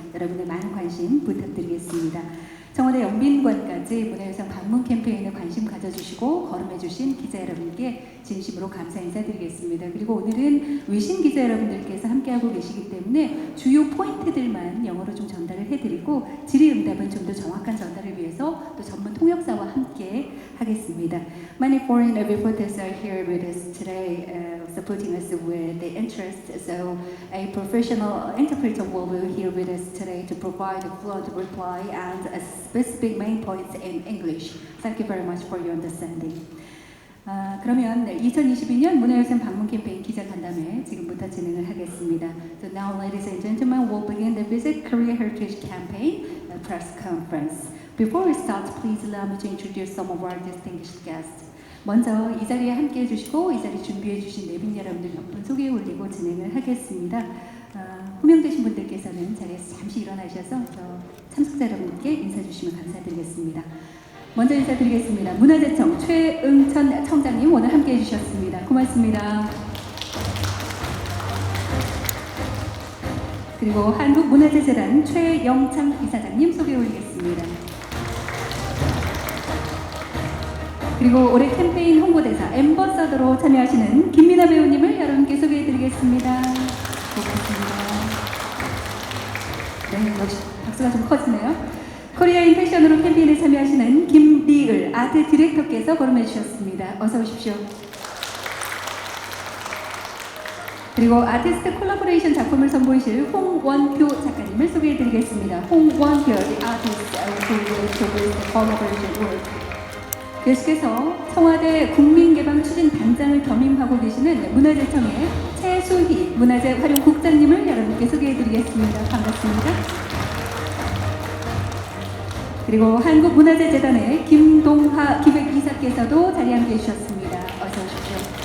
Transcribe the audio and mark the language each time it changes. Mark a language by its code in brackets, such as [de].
[ko] 여러분의 많은 관심 부탁드리겠습니다. 청와대 영빈관까지 문화유산 방문 캠페인에 관심 가져주시고 거름해주신 기자 여러분께 진심으로 감사 인사드리겠습니다. 그리고 오늘은 외신 기자 여러분들께서 함께하고 계시기 때문에 주요 포인트들만 영어로 좀 전달을 해드리고 질의응답은 좀 더 정확한 전달을 위해서 또 전문 통역사와 함께 하겠습니다. [en] Many foreign reporters are here with us today, supporting us with the interest. So a professional interpreter will be here with us today to provide a fluent reply and a specific main points in English. Thank you very much for your understanding. [ko] 그러면 2022년 문화유산 방문 캠페인 기자 간담회 지금부터 진행을 하겠습니다. [en] So now, ladies and gentlemen, we'll begin the Visit Korea Heritage Campaign press conference. Before we start, please allow me to introduce some of our distinguished guests. [ko] 먼저 이 자리에 함께해 주시고 이 자리 준비해 주신 내빈 여러분들 몇 분 소개해 올리고 진행을 하겠습니다. 호명되신 분들께서는 자리에서 잠시 일어나셔서 참석자 여러분께 인사 주시면 감사드리겠습니다. 먼저 인사드리겠습니다. 문화재청 최응천 청장님 오늘 함께해 주셨습니다. 고맙습니다. 그리고 한국문화재재단 최영창 이사장님 소개해 올리겠습니다. 그리고 올해 캠페인 홍보대사 앰버서더로 참여하시는 김민아 배우님을 여러분께 소개해드리겠습니다. 고맙습니다. 네, 역시 박수가 좀 커지네요. 코리아인 패션으로 캠페인에 참여하시는 김리을 아트 디렉터께서 거름해 주셨습니다. 어서 오십시오. 그리고 아티스트 콜라보레이션 작품을 선보이실 홍원표 작가님을 소개해드리겠습니다. [en] 홍원표, the artist who will showcase the collaboration work. [ko] 계속해서 청와대 국민개방추진단장을 겸임하고 계시는 문화재청의 최수희 문화재 활용국장님을 여러분께 소개해드리겠습니다. 반갑습니다. 그리고 한국문화재재단의 김동하 기획이사께서도 자리에 함께해 주셨습니다. 어서 오십시오.